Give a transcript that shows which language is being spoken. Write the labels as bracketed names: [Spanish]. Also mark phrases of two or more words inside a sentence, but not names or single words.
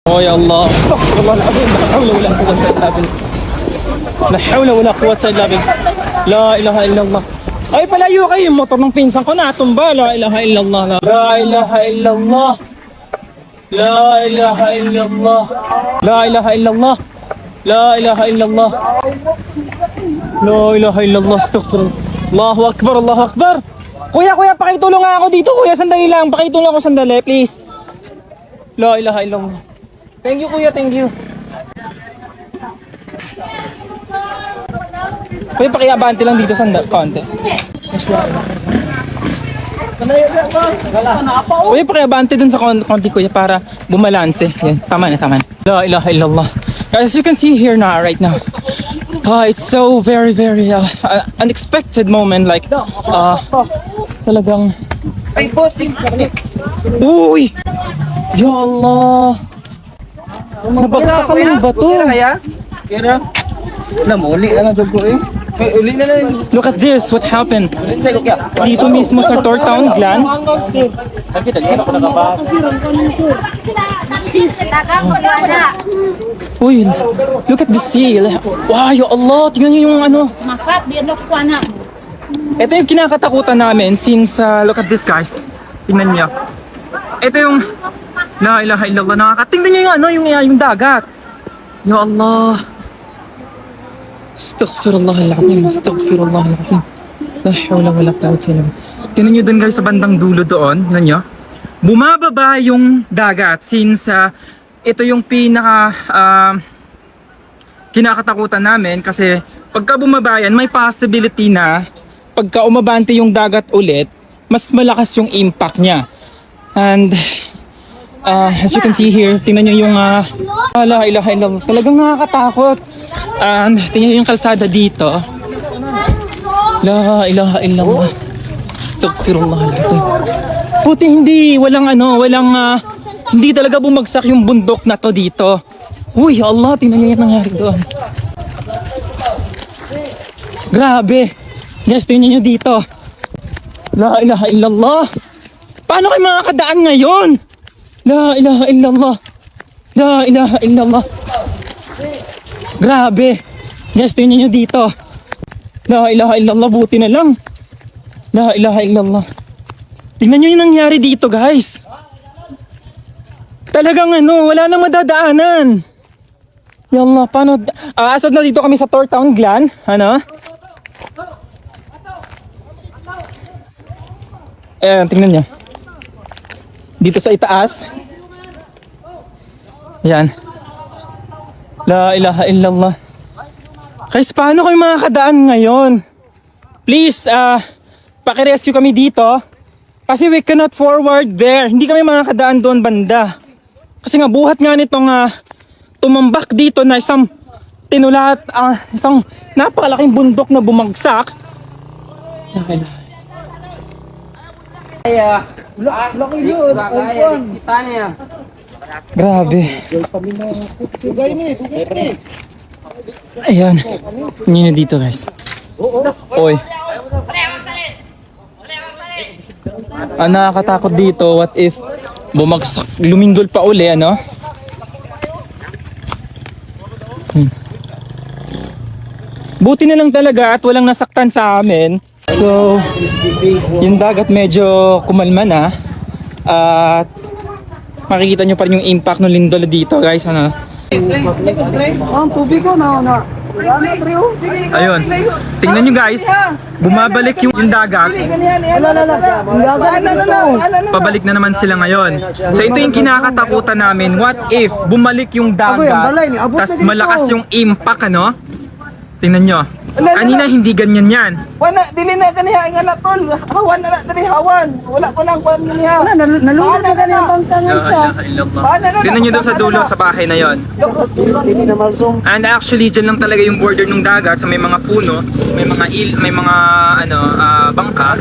[Arabic] Oh يا الله، أستغفر الله العظيم, لا حول ولا قوة إلا بالله. لا إله إلا الله. [Filipino] Ay, palayo kayo, yung motor ng pinsan ko natumba. [Arabic] لا إله إلا الله. لا إله إلا الله. لا إله إلا الله. لا إله إلا الله. لا إله إلا الله. لا إله إلا الله. أستغفر الله. الله أكبر، الله أكبر. [Filipino] Kuya, pakitulong nga ako dito. Kuya, sandali lang. Pakitulong ako sandali, please. [Arabic] لا إله إلا الله. [English] Thank you, kuya. Thank you. [Filipino] Kuya, pakiabante lang dito sa konti. Yes, kuya, pakiabante dun sa konti, kuya, para bumalanse. Yan, tama na. [Arabic] لا إله إلا الله. [English] As you can see here now, right now, it's so very unexpected moment. Like, [Filipino] talagang... Ay, boss! Uy! [Arabic] يا الله! [Filipino] Nabagsak ka ng bato. [Cebuano] Kira? Namuli na lang ko eh. Uli na lang. [English] Look at this, what happened? [Filipino] Dito mismo sa Tortown Glen. Uy, [English] look at the sea. [Arabic] Wow، يا الله, [Filipino] tingnan niyo yung ano. Ito yung kinakatakutan namin since, [English] look at this guys. [Filipino] Tingnan niyo. Ito yung, [Arabic] لا إله إلا الله, [Filipino] nakakatingnan niyo yung ano, yung dagat. [Arabic] يا الله. أستغفر الله العظيم. لا حول ولا قوة إلا بالله. [Filipino] Tingnan niyo doon guys sa bandang dulo doon, tingnan niyo. Bumababa yung dagat since ito yung kinakatakutan namin kasi pagka bumaba yan, may possibility na pagka umabante yung dagat ulit, mas malakas yung impact niya. [English] And as you can see here, [Filipino] tingnan niyo yung [Arabic] لا إله إلا الله. [Filipino] Talagang nakakatakot. And tingnan niyo yung kalsada dito. [Arabic] لا إله إلا الله. أستغفر الله العظيم. [Filipino] Puti walang hindi talaga bumagsak yung bundok na to dito. Uy, Allah, tingnan niyo yung nangyari doon. Grabe. Guys, tingnan niyo dito. [Arabic] لا إله إلا الله. [Filipino] Paano kayo makakadaan ngayon? [Arabic] لا إله إلا الله. لا إله إلا الله. [Filipino] Grabe. Guys, tingnan niyo dito. [Arabic] لا إله إلا الله, [Filipino] buti na lang. [Arabic] لا إله إلا الله. [Filipino] Tingnan niyo yung nangyari dito, guys. Talagang wala nang madadaanan. [Arabic] يا الله, [Filipino] paano? Asad na dito kami sa Tortown Glen. Ayan, tingnan niyo. Dito sa itaas. Ayan. [Arabic] لا إله إلا الله. [Filipino] Guys, paano kayo makakadaan ngayon? Please, pakirescue kami dito. [English] Kasi we cannot forward there. [Filipino] Hindi kami makakadaan doon banda. Kasi nga buhat nga nitong tumambak dito na isang tinulat, isang napakalaking bundok na bumagsak. Laki yun. Kita niya. Grabe. Ayan. Tingnan nyo dito guys. Oy. Nakakatakot dito. [English] What if [Filipino] bumagsak, lumindol pa uli, Buti na lang talaga at walang nasaktan sa amin. So, yung dagat medyo kumalma na. At makikita nyo pa rin yung impact ng lindol dito guys. Ang tubig ko na. Ayun. Tingnan nyo guys. Bumabalik yung dagat. Pabalik na naman sila ngayon. So ito yung kinakatakutan namin. [English] What if [Filipino] bumalik yung dagat, tas malakas yung impact, Tingnan nyo. Kanina hindi ganyan yan. [Cebuano] Wala, dili na kaniya nga na tol. Hawan na dali hawan. Wala ko nang kwan niya. Nalunod na kaniya bangtangan sa. [Filipino] Tingnan nyo daw sa dulo sa bahay na yon. [English] And actually [Filipino] dyan lang talaga yung border ng dagat sa may mga puno, may mga bangka.